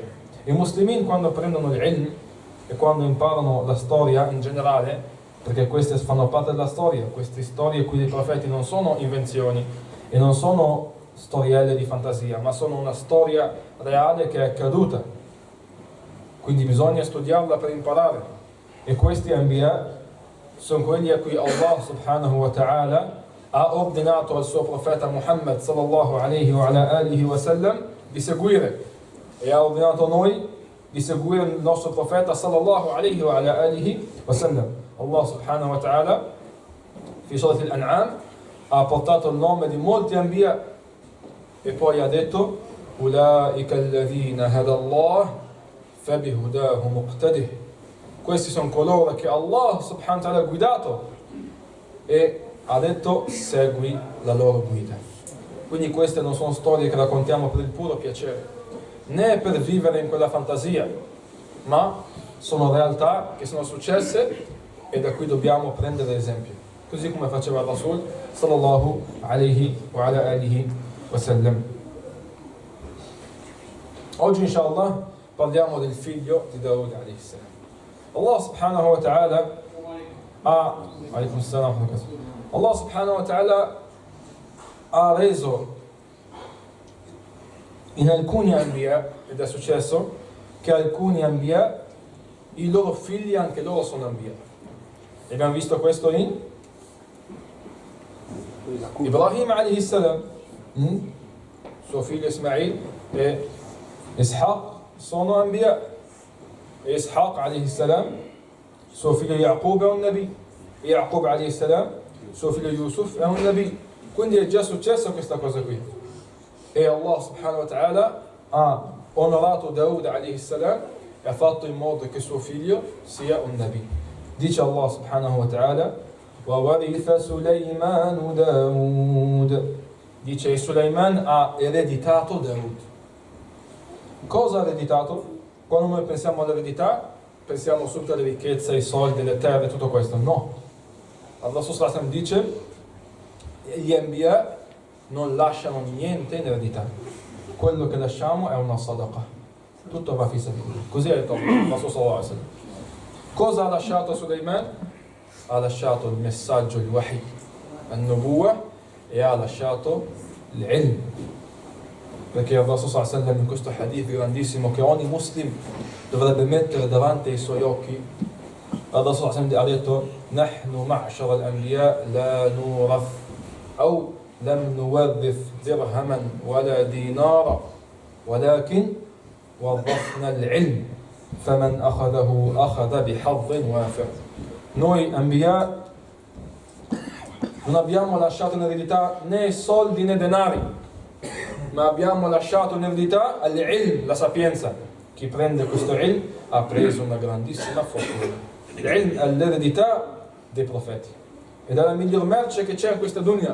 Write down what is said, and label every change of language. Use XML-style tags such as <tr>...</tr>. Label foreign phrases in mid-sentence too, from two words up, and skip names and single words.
<it>I muslimin, quando prendono l'ilm e quando imparano la storia in generale, perché queste fanno parte della storia, queste storie qui dei profeti non sono invenzioni e non sono storielle di fantasia, ma sono una storia reale che è accaduta. Quindi bisogna studiarla per imparare. E questi anbiya sono quelli a cui Allah</it> <ar>سبحانه وتعالى</ar> <it>ha ordinato al suo profeta Muhammad</it> <ar>صلى الله عليه وعلى آله وسلم</ar> <it>di seguire, e ha ordinato a noi di seguire il nostro profeta</it> <ar>صلى الله عليه وعلى آله وسلم.</ar> <it>Allah</it> <ar>سبحانه وتعالى في سورة الأنعام</ar> <it>ha portato il nome di molti anbiya e poi ha detto</it> <ar>أولئك الذين هدى الله فبهداهم اقتده.</ar> <it>Questi sono coloro che Allah subhanahu wa ta'ala ha guidato e ha detto segui la loro guida. Quindi queste non sono storie che raccontiamo per il puro piacere, né per vivere in quella fantasia, ma sono realtà che sono successe e da cui dobbiamo prendere esempio, così come faceva il Rasul</it> <ar>صلى الله عليه وعلى آله وسلم.</ar> <it>Oggi inshallah parliamo del figlio di Daud</it> <ar>عليه السلام.</ar> <it>Allah</it> <ar>سبحانه وتعالى الله سبحانه وتعالى</ar> <it>ha reso in alcuni anbiya, ed è successo che alcuni anbiya, i loro figli anche loro sono anbiya. E abbiamo visto questo in Ibrahim</it> <ar>عليه السلام,</ar> <it>suo figlio Ismail e Ishaq sono anbiya, e Ishaq</it> <ar>عليه السلام</ar> <it>suo figlio Yaqub è un nabi, e Yaqub</it> <ar>عليه السلام</ar> <it>suo figlio Yusuf è un nabi. Quindi è già successo questa cosa qui, e Allah</it> <ar>سبحانه وتعالى</ar> <it>ha onorato Daud</it> <ar>عليه السلام</ar> <it>e ha fatto in modo che suo figlio sia un nabi.</it> <ar>Dice Allah سبحانه وتعالى وَوَرِثَ سُلَيْمَانُ دَاوُدَ.</ar> <it>Dice Sulaiman ha ereditato Daud. Cosa ha ereditato? Quando noi pensiamo all'eredità pensiamo subito alle ricchezze, ai soldi, alle terre, tutto questo. No. Allah sallallahu dice gli Anbiya non lasciano niente in eredità, quello che lasciamo è una sadaqa, tutto va</it> <ar>في سبيل الله.</ar> <it>Così ha detto Allah</it> <ar>صلى الله عليه وسلم.</ar> <it>Cosa ha lasciato Sulaiman? Ha lasciato il messaggio, il wahi, al-nubuwa, e ha lasciato l'ilm. Perché Allah</it> <ar>صلى الله عليه وسلم</ar> <it>in questo hadith grandissimo che ogni muslim dovrebbe mettere davanti ai suoi occhi, Allah</it> <ar>صلى الله عليه وسلم</ar> <it>ha detto:</it> <ar>"نحن معشر الأنبياء لا نورث أو لم نورث درهما ولا دينارا ولكن وظفنا العلم فمن أخذه أخذ بحظ وافر".</ar> <it>Noi Anbiya non abbiamo lasciato in eredità né soldi né denari, ma abbiamo lasciato in eredità al-ilm, la sapienza. Chi prende questo ilm ha preso una grandissima fortuna. L'ilm è l'eredità dei profeti ed è la miglior merce che c'è in questa dunya.</it>